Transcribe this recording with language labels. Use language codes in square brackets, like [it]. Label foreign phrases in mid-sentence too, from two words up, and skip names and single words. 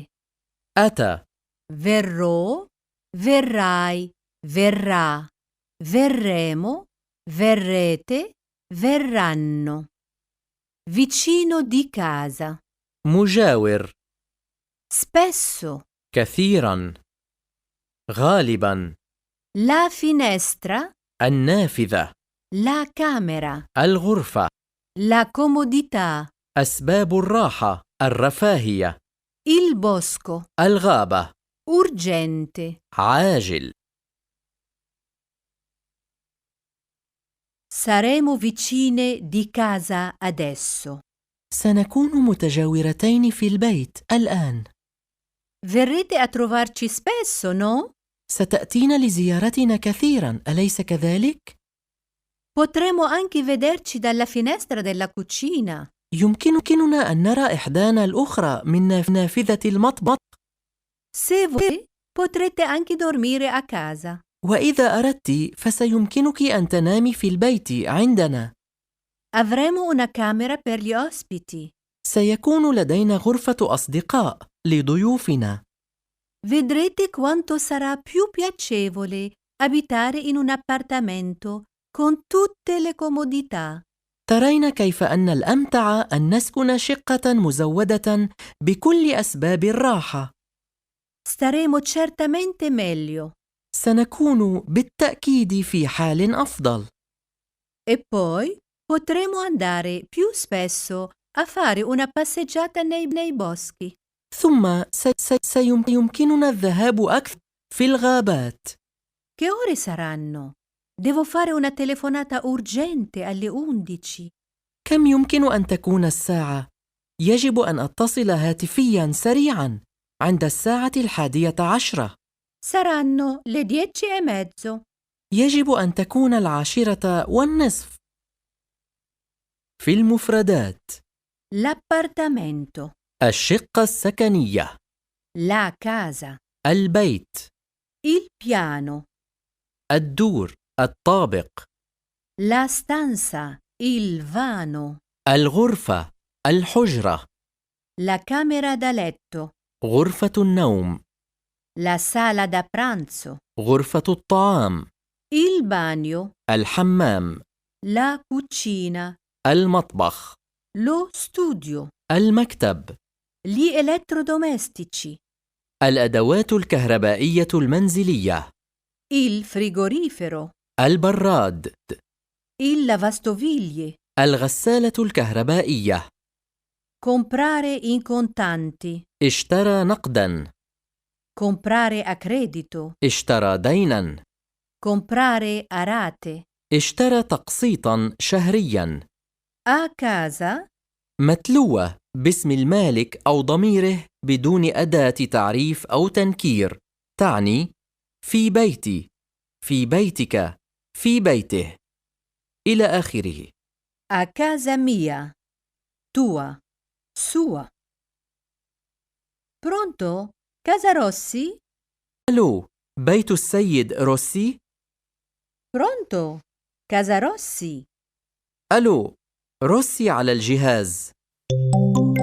[ar] أتى. [it] Verrò. Verrai. Verrà. Verremo. Verrete. Verranno. Vicino di casa. [ar] مجاور. [it] Spesso. [ar] كثيرا. غالبا. [it] La finestra. [ar] النافذة. [it] La camera. [ar] الغرفة. [it] La comodità. [ar] أسباب الراحة، الرفاهية. [it] Il bosco. [ar] الغابة. [it] Urgente. [ar] عاجل. [it] Saremo vicine di casa adesso. [ar] سنكون متجاورتين في البيت الآن. [it] Verrete a trovarci spesso, no? [ar] ستأتين لزيارتنا كثيرا، أليس كذلك؟ [it] Potremo anche vederci dalla finestra della cucina. [ar] يمكننا أن نرى إحدانا الأخرى من نافذة المطبخ. [it] Se volete, potrete anche dormire a casa. [ar] وإذا أردت فسيمكنك أن تنامي في البيت عندنا. [it] Avremo una camera per gli ospiti. [ar] سيكون لدينا غرفة أصدقاء لضيوفنا. [it] Vedrete quanto sarà più piacevole abitare in un appartamento con tutte le comodità. [ar] ترين كيف أن الأمتع أن نسكن شقة مزودة بكل أسباب الراحة. [it] Staremo certamente meglio. [ar] سنكون بالتأكيد في حال أفضل. [it] E poi potremo andare più spesso a fare una passeggiata nei boschi. [ar] ثم سيمكننا الذهاب أكثر في الغابات. [it] Che ore saranno? Devo fare una telefonata urgente alle 11. [ar] كم يمكن أن تكون الساعة؟ يجب أن أتصل هاتفياً سريعاً عند الساعة 11. [it] Saranno le 10:30. [ar] يجب أن تكون 10:30. في المفردات: [it] L'appartamento, [ar] الشقة السكنية، [it] la casa, [ar] البيت، [it] il piano, [ar] الدور، الطابق، [it] la stanza, il vano, [ar] الغرفة، الحجرة، [it] la camera da letto, [ar] غرفة النوم، [it] la sala da pranzo, [ar] غرفة الطعام، [it] il bagno, [ar] الحمام، [it] la cucina, [ar] المطبخ، [it] lo studio, [ar] المكتب، [it] gli elettrodomestici, [ar] الأدوات الكهربائية المنزلية، [it] il frigorifero, [ar] البراد، [it] il lavastoviglie, [ar] الغسالة الكهربائية. [it] comprare in contanti, [ar] اشترى نقداً، [it] comprare a credito, [ar] اشترى ديناً، [it] comprare a rate, [ar] اشترى تقسيطاً شهرياً. [it] a casa, [ar] متلوة باسم المالك أو ضميره بدون أداة تعريف أو تنكير، تعني في بيتي، في بيتك، في بيته، إلى آخره. [it] a casa mia, tua, sua. Pronto? Casa Rossi? [ar] ألو، بيت السيد روسي؟ [it] Pronto? Casa Rossi? [ar] ألو، روسي على الجهاز.